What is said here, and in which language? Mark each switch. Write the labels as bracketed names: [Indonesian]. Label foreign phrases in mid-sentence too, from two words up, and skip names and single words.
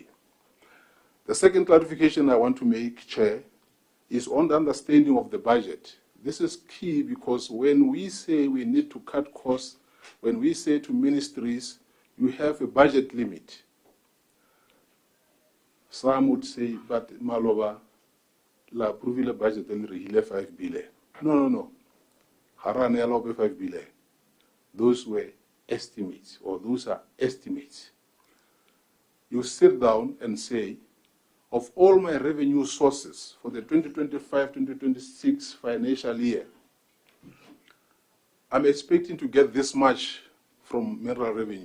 [English] The second clarification I want to make, Chair, is on the understanding of the budget. This is key because when we say we need to cut costs, when we say to ministries, you have a budget limit. Some would say, but Maloba, [Tswana] la approvile [English] budget will 5 billion. No. Harane allow 5 billion. Those were estimates, or those are estimates. You sit down and say, of all my revenue sources for the 2025-2026 financial year, I'm expecting to get this much from mineral revenue.